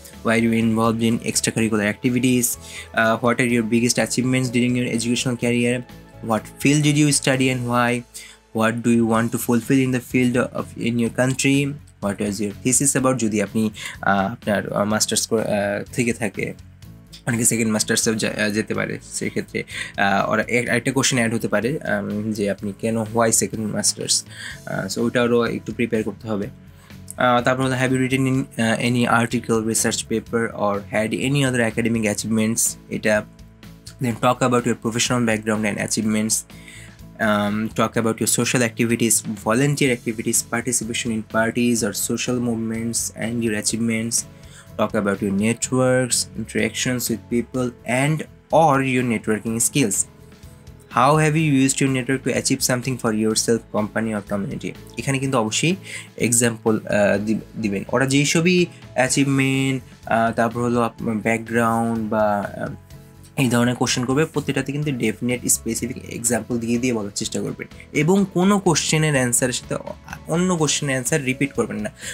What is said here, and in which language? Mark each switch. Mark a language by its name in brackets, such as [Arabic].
[English] why are you involved in extracurricular activities, what are your biggest achievements during your educational career, what field did you study and why, what do you want to fulfill in the field of in your country, what is your thesis about, [Bangla] যদি আপনি আপনার masters থেকে থাকে, অনেকে second মাস্টার্সেও যেতে পারে, সেক্ষেত্রে ওরা একটা কোশ্চেন অ্যাড হতে পারে যে আপনি কেন হোয়াই সেকেন্ড মাস্টার্স, সো ওইটারও একটু প্রিপেয়ার করতে হবে। তারপর হলো [English] Have you written in any article, research paper or had any other academic achievements, এটা। Then talk about your professional background and achievements, talk about your social activities, volunteer activities, participation in parties or social movements and your achievements. Talk about your networks, interactions with people and or your networking skills. How have you used your network to achieve something for yourself, company or community? [Bangla] এখানে কিন্তু অবশ্যই example দিবেন। ওরা যেই সবই achievement, তারপর হলো background বা এই ধরনের কোশ্চেন করবে, প্রতিটাতে কিন্তু ডেফিনেট স্পেসিফিক এক্সাম্পল দিয়ে বলার চেষ্টা করবেন, এবং কোনো কোশ্চেনের অ্যান্সারের সাথে অন্য কোশ্চেনের অ্যান্সার রিপিট করবেন না।